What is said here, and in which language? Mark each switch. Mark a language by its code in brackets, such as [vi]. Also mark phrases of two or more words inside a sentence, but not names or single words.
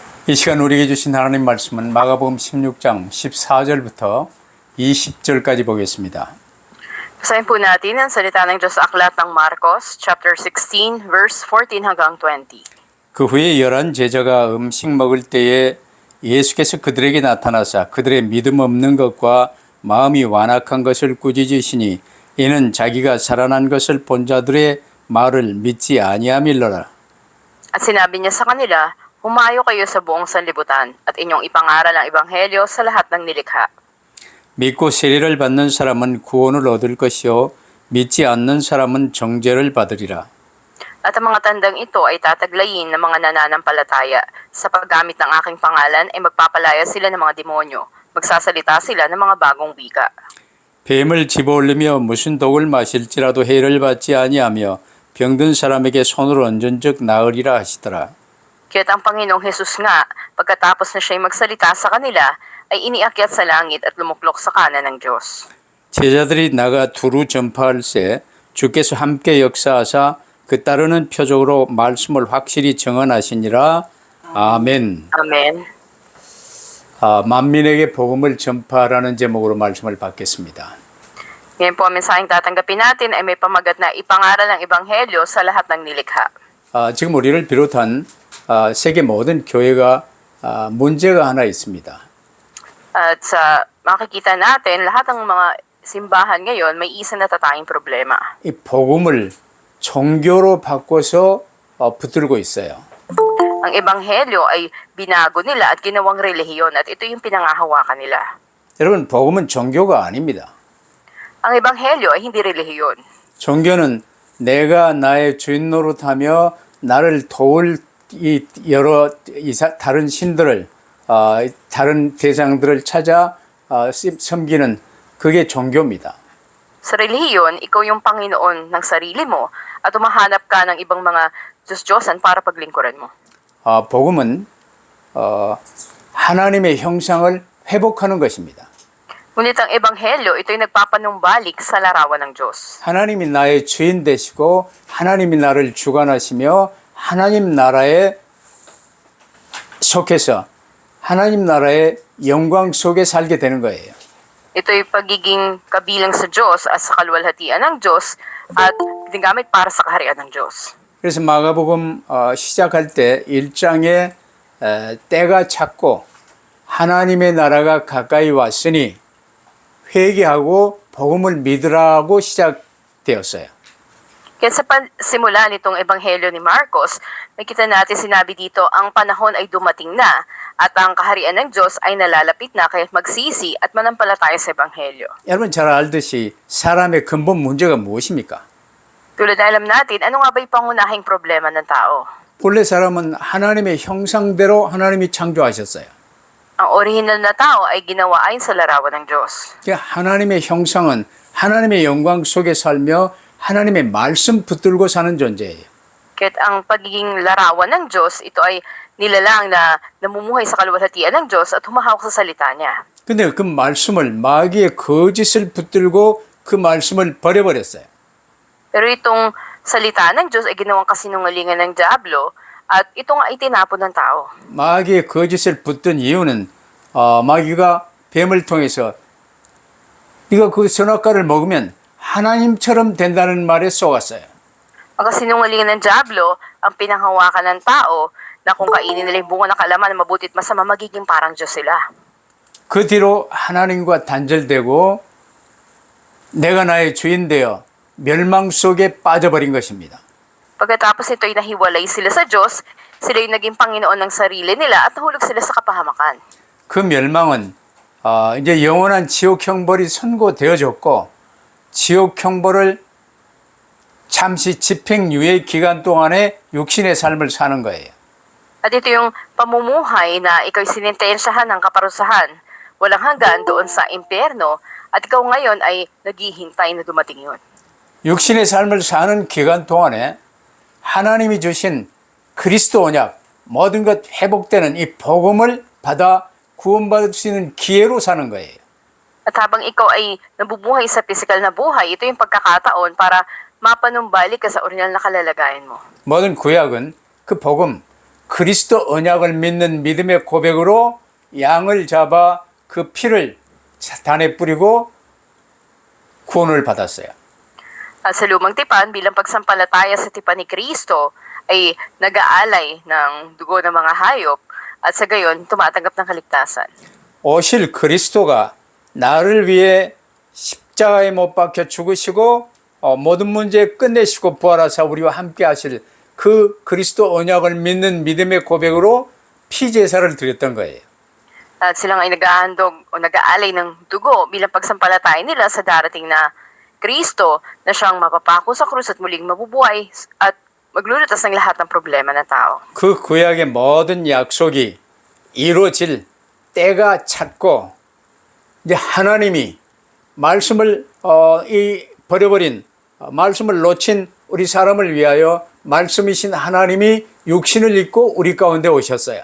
[ko] 이 시간 우리에게 주신 하나님 말씀은 마가복음 16장 14절부터 20절까지 보겠습니다. [tl] Basahin po natin ang salita ng Diyos sa aklat ng Marcos, chapter 16, verse 14 hanggang 20. [ko] 그 후에 11 제자가 음식 먹을 때에 예수께서 그들에게 나타나사 그들의 믿음 없는 것과 마음이 완악한 것을 꾸짖으시니 이는 자기가 살아난 것을 본 자들의 말을 믿지 아니함일러라. [tl] At sinabi niya sa kanila, humayo kayo sa buong sanlibutan at inyong ipangaral ang ebanghelyo sa lahat ng nilikha. [ko] 믿고 세례를 받는 사람은 구원을 얻을 것이요 믿지 않는 사람은 정죄를 받으리라. [tl] At ang mga tandang ito ay tataglayin ng mga nananampalataya. Sa paggamit ng aking pangalan ay magpapalaya sila ng mga demonyo. Magsasalita sila ng mga bagong wika. [ko] 뱀을 집어올리며 무슨 독을 마실지라도 해를 받지 아니하며 병든 사람에게 손을 얹은 즉 나으리라 하시더라. [tl] Kaya't ang Panginoong Jesus nga, pagkatapos na siya'y magsalita sa kanila, ay iniakyat sa langit at lumuklok sa kanan ng Diyos. [ko] 제자들이 나가 두루 전파할세 주께서 함께 역사하사 그 따르는 표적으로 말씀을 확실히 정언하시니라. 아멘. [tl] Amen. [ko] 만민에게 복음을 전파하라는 제목으로 말씀을 받겠습니다. [tl] Ngayon po ang mensaheng tatanggapin natin ay may pamagat na ipangaral ang ebanghelyo sa lahat ng nilikha. [ko] 지금 우리를 비롯한 세계 모든 교회가 문제가 하나 있습니다. [tl] At sa makikita natin, lahat ng mga simbahan ngayon may isa na tatanging problema. [ko] 이 복음을 종교로 바꿔서 붙들고 있어요. [tl] Ang ebanghelyo ay binago nila at ginawang relihiyon at ito yung pinangahawakan nila. [ko] 여러분, 복음은 종교가 아닙니다. [tl] Ang ebanghelyo ay hindi relihiyon. [ko] 종교는 내가 나의 주인 노릇하며 나를 도울 이 다른 신들을 다른 대상들을 찾아 섬기는 그게 종교입니다. [tl] Sa relihiyon, ikaw yung Panginoon ng sarili mo at umahanap ka ng ibang mga Diyos-Diyosan para paglingkuran mo. [ko] 복음은 하나님의 형상을 회복하는 것입니다. [tl] Ngunit ang ebanghelyo, ito'y nagpapanumbalik sa larawan ng Diyos. [ko] 하나님이 나의 주인 되시고 하나님이 나를 주관하시며 하나님 나라에 속해서 하나님 나라의 영광 속에 살게 되는 거예요. [tl] Ito'y pagiging kabilang sa Diyos at sa kaluwalhatian ng Diyos at ginagamit para sa kaharian ng Diyos. [ko] 그래서 마가복음 시작할 때 1장에 때가 찼고 하나님의 나라가 가까이 왔으니 회개하고 복음을 믿으라고 시작되었어요. [tl] Kaya sa simula nitong ebanghelyo ni Marcos, nakita natin sinabi dito, ang panahon ay dumating na at ang kaharian ng Diyos ay nalalapit na kaya magsisi at manampalataya sa ebanghelyo. [ko] 여러분 잘 알듯이 사람의 근본 문제가 무엇입니까? [tl] Tulad na alam natin, ano nga ba yung pangunahing problema ng tao? [ko] 본래 사람은 하나님의 형상대로 하나님이 창조하셨어요. [tl] Ang orihinal na tao ay ginawa ayon sa larawan ng Diyos. [ko] 하나님의 형상은 하나님의 영광 속에 살며 하나님의 말씀 붙들고 사는 존재예요. [tl] Kaya't ang pagiging larawan ng Diyos, ito ay nilalang na namumuhay sa kaluwalhatian ng Diyos at humahawak sa salita niya. [ko] 근데 그 말씀을 마귀의 거짓을 붙들고 그 말씀을 버려버렸어요. [tl] Pero itong salita ng Diyos ay ginawang kasinungalingan ng Diablo at ito nga ay tinapon ng tao. [ko] 마귀의 거짓을 붙든 이유는 마귀가 뱀을 통해서 네가 그 선악과를 먹으면 하나님처럼 된다는 말에 속았어요. [tl] Ang kasinungalingan ng Diablo, ang pinanghawakan ng tao na kung kainin nila yung bunga ng kalaman na mabuti at masama, magiging parang Diyos sila. [ko] 그 뒤로 하나님과 단절되고 내가 나의 주인 되어 멸망 속에 빠져버린 것입니다. [tl] Pagkatapos nito ay nahiwalay sila sa Diyos, sila yung naging Panginoon ng sarili nila at nahulog sila sa kapahamakan. [ko] 그 멸망은 이제 영원한 지옥 형벌이 선고되어졌고 지옥 형벌을 잠시 집행유예 기간 동안에 육신의 삶을 사는 거예요. [tl] At ito yung pamumuhay na ikaw sinintensyahan ng kaparusahan, walang hanggan doon sa impyerno, at ikaw ngayon ay naghihintay na dumating yun. [ko] 육신의 삶을 사는 기간 동안에 하나님이 주신 그리스도 언약, 모든 것 회복되는 이 복음을 받아 구원받을 수 있는 기회로 사는 거예요. [tl] At habang ikaw ay nabubuhay sa pisikal na buhay, ito yung pagkakataon para mapanumbalik ka sa original na kalalagayan mo. [ko] 모든 구약은 그 복음, 그리스도 언약을 믿는 믿음의 고백으로 양을 잡아 그 피를 단에 뿌리고 구원을 받았어요. [tl] At sa lumang tipan, bilang pagsampalataya sa tipan ni Kristo, ay nag-aalay ng dugo ng mga hayop at sa gayon tumatanggap ng kaligtasan. [ko] 오실 그리스도가 나를 위해 십자가에 못 박혀 죽으시고 모든 문제 끝내시고 부활하사 우리와 함께 하실 그 그리스도 언약을 믿는 믿음의 고백으로 피제사를 드렸던 거예요. [tl] At silang ay nag-ahandog o nag-aalay ng dugo bilang pagsampalataya nila sa darating na Kristo na siyang mapapako sa krus at muling mabubuhay at maglulutas ng lahat ng problema ng tao. [ko] 그 구약의 모든 약속이 이루어질 때가 찼고 이제 하나님이 말씀을 버려버린 말씀을 놓친 우리 사람을 위하여 말씀이신 하나님이 육신을 입고 우리 가운데 오셨어요.